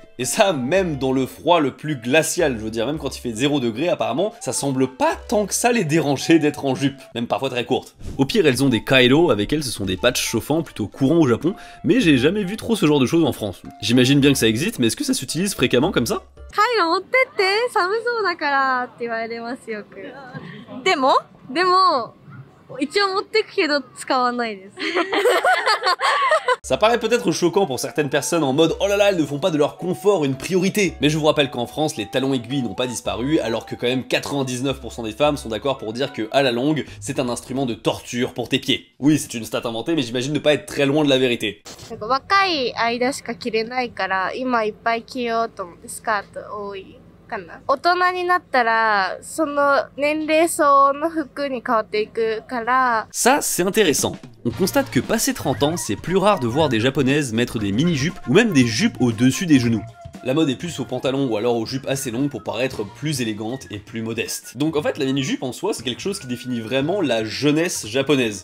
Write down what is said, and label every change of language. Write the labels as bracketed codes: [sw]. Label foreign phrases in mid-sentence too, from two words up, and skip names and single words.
[fr] Et ça, même dans le froid le plus glacial, je veux dire, même quand il fait 0 degré, apparemment, ça semble pas tant que ça les déranger d'être en jupe, même parfois très courte. Au pire, elles ont des kailo, avec elles ce sont des patchs chauffants plutôt courants au Japon, mais j'ai jamais vu trop ce genre de choses en France. J'imagine bien que ça existe, mais est-ce que ça s'utilise fréquemment comme ça? [ja] カイロ持ってって寒そうだからって言われますよく。でも一応持ってくけど使わないです。 [fr] Ça paraît peut-être choquant pour certaines personnes en mode « Oh là là, elles ne font pas de leur confort une priorité !» Mais je vous rappelle qu'en France, les talons aiguilles n'ont pas disparu, alors que quand même 99% des femmes sont d'accord pour dire que, à la longue, c'est un instrument de torture pour tes pieds. Oui, c'est une stat inventée, mais j'imagine ne pas être très loin de la vérité. [ja] 若い間しか着れないから今いっぱい着ようと思ってスカート多いかな。大人になったらその年齢層の服に変わっていくから。 [fr] Ça, c'est intéressant. On constate que passé 30 ans, c'est plus rare de voir des japonaises mettre des mini-jupes ou même des jupes au-dessus des genoux. La mode est plus aux pantalons ou alors aux jupes assez longues pour paraître plus élégantes et plus modestes. Donc en fait la mini-jupe en soi c'est quelque chose qui définit vraiment la jeunesse japonaise.